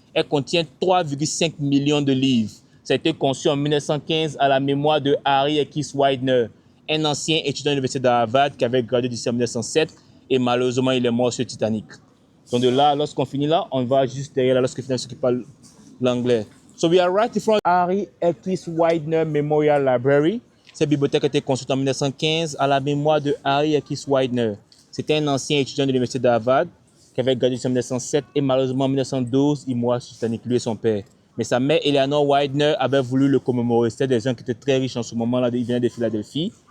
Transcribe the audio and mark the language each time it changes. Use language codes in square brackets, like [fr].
[fr] Elle contient 3,5 millions de livres. Ça a été conçu en 1915 à la mémoire de Harry Eckes Widener, un ancien étudiant de l'université d'Harvard qui avait gradué d'ici en 1907 et malheureusement il est mort sur Titanic. Donc de là, lorsqu'on finit là, on va juste derrière là lorsque finalement ceux qui parlent l'anglais. [en] So we are right in front of Harry Eckes Widener Memorial Library. [fr] Cette bibliothèque a été construite en 1915 à la mémoire de Harry Eckes Widener. C'était un ancien étudiant de l'université d'Harvard qui avait gradué en 1907 et malheureusement en 1912, il mourut sur Titanic, lui et son père. Mais sa mère, Eleanor Widener, avait voulu le commémorer. C'était des gens qui étaient très riches en ce moment-là, ils venaient de Philadelphie.